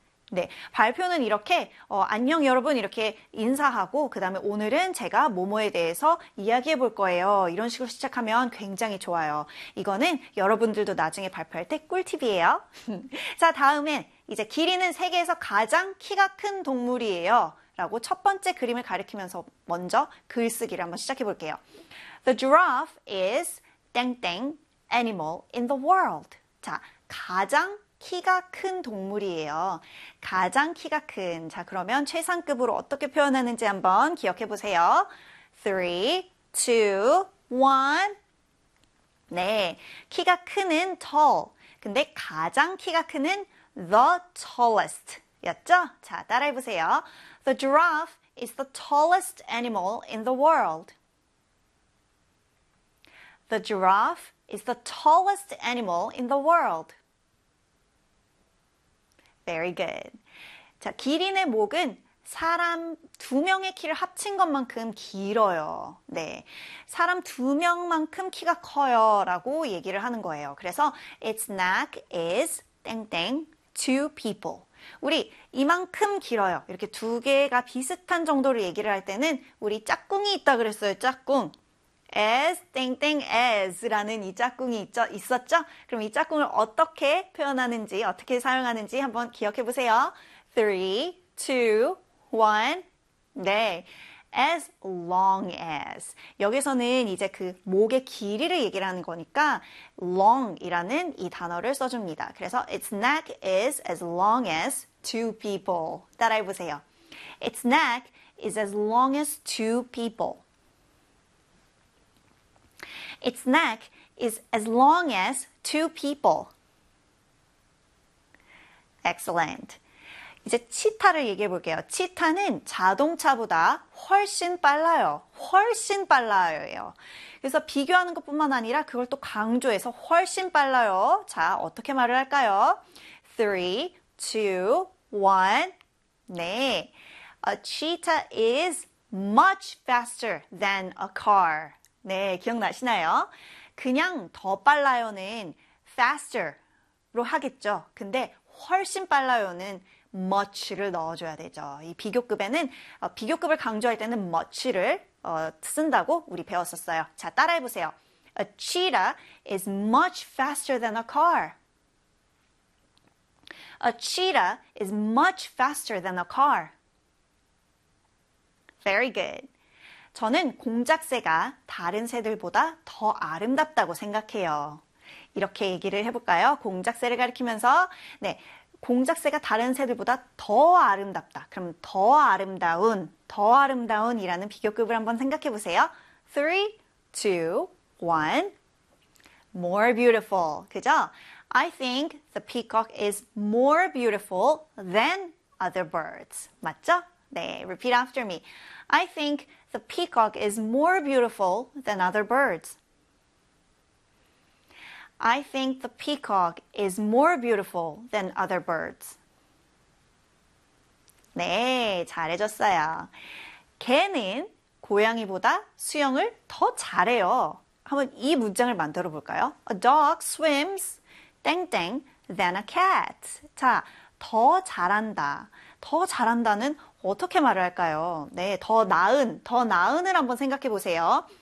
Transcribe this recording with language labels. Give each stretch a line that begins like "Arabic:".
Korean: 네, 발표는 이렇게 안녕 여러분 이렇게 인사하고 그 다음에 오늘은 제가 뭐뭐에 대해서 이야기해 볼 거예요. 이런 식으로 시작하면 굉장히 좋아요. 이거는 여러분들도 나중에 발표할 때 꿀팁이에요. 자, 다음엔 이제 기린은 세계에서 가장 키가 큰 동물이에요. 라고 첫 번째 그림을 가리키면서 먼저 글쓰기를 한번 시작해 볼게요.
English: The giraffe is
Korean: 땡땡
English: animal in the world.
Korean: 자, 가장 키가 큰 동물이에요. 가장 키가 큰. 자, 그러면 최상급으로 어떻게 표현하는지 한번 기억해 보세요. 3, 2, 1. 네, 키가 큰은 tall. 근데 가장 키가 큰은
English: the tallest
Korean: 였죠? 자, 따라해 보세요.
English: The giraffe is the tallest animal in the world. The giraffe is the tallest animal in the world. Very good.
Korean: 자, 기린의 목은 사람 두 명의 키를 합친 것만큼 길어요. 네, 사람 두 명만큼 키가 커요 라고 얘기를 하는 거예요. 그래서
English: its neck is
Korean: 땡땡
English: two people.
Korean: 우리 이만큼 길어요. 이렇게 두 개가 비슷한 정도로 얘기를 할 때는 우리 짝꿍이 있다 그랬어요. 짝꿍. as 땡땡 as라는 이 짝꿍이 있었죠? 그럼 이 짝꿍을 어떻게 표현하는지 어떻게 사용하는지 한번 기억해 보세요. 3, 2, 1. 네,
English: as long as
Korean: 여기서는 이제 그 목의 길이를 얘기를 하는 거니까 long이라는 이 단어를 써줍니다. 그래서
English: its neck is as long as two people.
Korean: 따라해 보세요.
English: Its neck is as long as two people. Its neck is as long as two people. Excellent.
Korean: 이제 치타를 얘기해 볼게요. 치타는 자동차보다 훨씬 빨라요. 훨씬 빨라요. 그래서 비교하는 것뿐만 아니라 그걸 또 강조해서 훨씬 빨라요. 자, 어떻게 말을 할까요? 3, 2, 1. 네.
English: A cheetah is much faster than a car.
Korean: 네, 기억나시나요? 그냥 더 빨라요는 faster로 하겠죠. 근데 훨씬 빨라요는 much를 넣어줘야 되죠. 이 비교급에는 비교급을 강조할 때는 much를 쓴다고 우리 배웠었어요. 자, 따라해보세요.
English: A cheetah is much faster than a car. A cheetah is much faster than a car. Very good.
Korean: 저는 공작새가 다른 새들보다 더 아름답다고 생각해요. 이렇게 얘기를 해볼까요? 공작새를 가리키면서, 네, 공작새가 다른 새들보다 더 아름답다. 그럼 더 아름다운이라는 비교급을 한번 생각해 보세요.
English: 3, 2, 1. More beautiful.
Korean: 그죠?
English: I think the peacock is more beautiful than other birds.
Korean: 맞죠? 네,
English: repeat after me. I think the peacock is more beautiful than other birds. I think the peacock is more beautiful than other birds.
Korean: 네, 잘해줬어요. 개는 고양이보다 수영을 더 잘해요. 한번 이 문장을 만들어 볼까요?
English: A dog swims
Korean: 땡땡
English: than a cat.
Korean: 자, 더 잘한다. 더 잘한다는 어떻게 말을 할까요? 네, 더 나은을 한번 생각해 보세요.